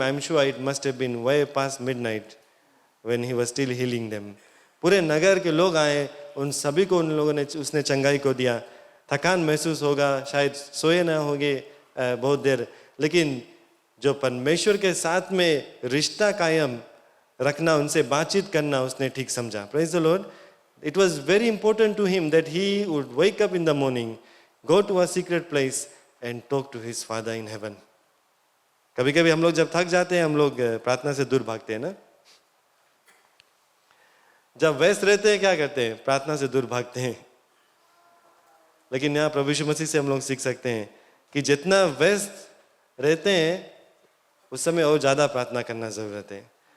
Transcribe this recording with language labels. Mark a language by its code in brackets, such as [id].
[en] I'm sure it must have been way past midnight when he was still healing them. [hi] पूरे नगर के लोग आए, उन सभी को उन लोगों ने उसने चंगाई को दिया। थकान महसूस होगा, शायद सोए ना होंगे बहुत देर, लेकिन जो परमेश्वर के साथ में रिश्ता कायम रखना, उनसे बातचीत करना उसने ठीक समझा। [en] Praise the Lord. It was very important to him that he would wake up in the morning, go to a secret place and talk to his Father in heaven. [hi] कभी कभी हम लोग जब थक जाते हैं, हम लोग प्रार्थना से दूर भागते हैं ना। जब व्यस्त रहते हैं क्या करते हैं? प्रार्थना से दूर भागते हैं। लेकिन यहाँ प्रभु यीशु मसीह से हम लोग सीख सकते हैं कि जितना व्यस्त रहते हैं उस समय और ज्यादा प्रार्थना करना जरूरत है।